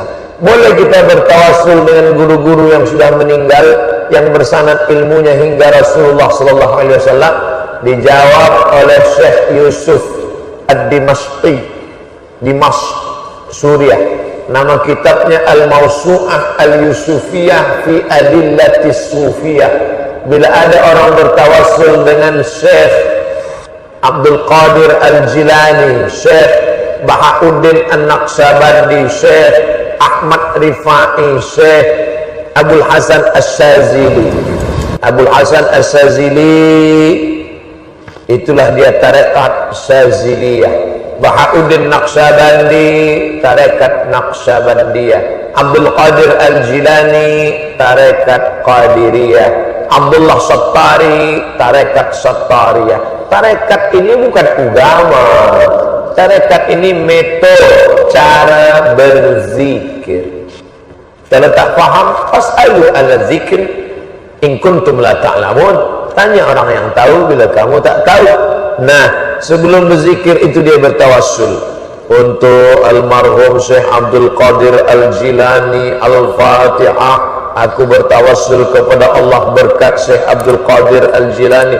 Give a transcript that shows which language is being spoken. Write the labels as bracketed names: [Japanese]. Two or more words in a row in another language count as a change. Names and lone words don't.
[Indonesian] Boleh kita bertawassul dengan guru-guru yang sudah meninggal, yang bersanad ilmunya hingga Rasulullah [Arabic] صلى الله عليه وسلم. [Indonesian] Dijawab oleh Syekh Yusuf Ad-Dimashqi, Dimashq, Suriah. Nama kitabnya Al-Mawsu'ah Al-Yusufiyah fi Adillatis Sufiyah. Bila ada orang bertawassul dengan Syekh Abdul Qadir Al-Jilani, Syekh Bahauddin An-Naqsyabandi, Syekh Ahmad Rifai, Syekh Abdul Hasan As-Sazili. Abdul Hasan As-Sazili itulah dia tarekat Saziliyah. Bahauddin Naqsyabandi tarekat Naqsyabandiyah. Abdul Qadir Al-Jilani tarekat Qadiriyah. Abdullah Sattari tarekat Sattariyah. Tarekat ini bukan agama. Tarekat ini metode cara berzikir. Kalau tak faham, [Arabic] فاسألوا أهل الذكر إن كنتم لا تعلمون. [Indonesian] Tanya orang yang tahu bila kamu tak tahu. Nah, sebelum berzikir itu dia bertawassul untuk almarhum Syekh Abdul Qadir Al-Jilani. Al-Fatihah. Aku bertawassul kepada Allah berkat Syekh Abdul Qadir Al-Jilani.